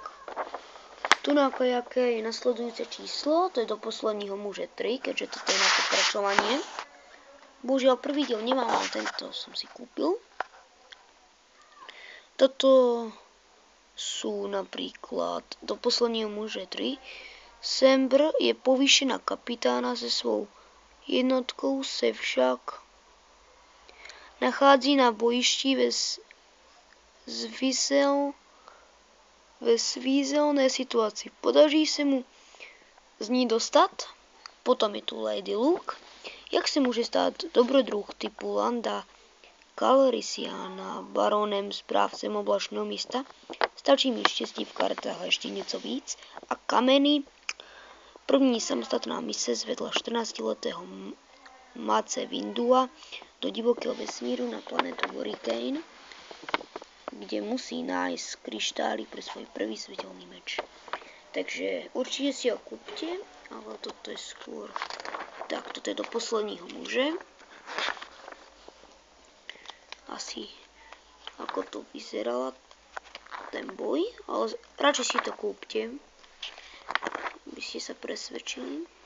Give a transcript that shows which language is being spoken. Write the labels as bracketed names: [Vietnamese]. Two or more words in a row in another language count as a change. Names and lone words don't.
[Slovak] Tu na kajaké je nasledujúce číslo, to je Do posledního muže 3, keďže toto je na pokračovanie. Bohužiaľ prvý diel nemám, ale tento som si kúpil. Toto sú napríklad Do posledního muže 3. [Czech] Sembr je povýšená kapitána se svou jednotkou, se však nachází na bojišti ve svízelné situaci. Podaří se mu z ní dostat. Potom je tu Lady Luke. Jak se může stát dobrodruh typu Landa Calrissiana baronem, správcem oblačného místa? Stačí mi štěstí v kartách a ještě něco víc. A Kameny, první samostatná mise, zvedla 14-letého Mace Windua do divokého vesmíru na planetu Hurricane, [Slovak] kde musí nájsť kryštály pre svoj prvý svetelný meč. Takže určite si ho kúpte, ale toto je skôr... Tak, toto je Do posledního muže. Asi ako to vyzerala ten boj, ale radšej si to kúpte, aby ste sa presvedčili.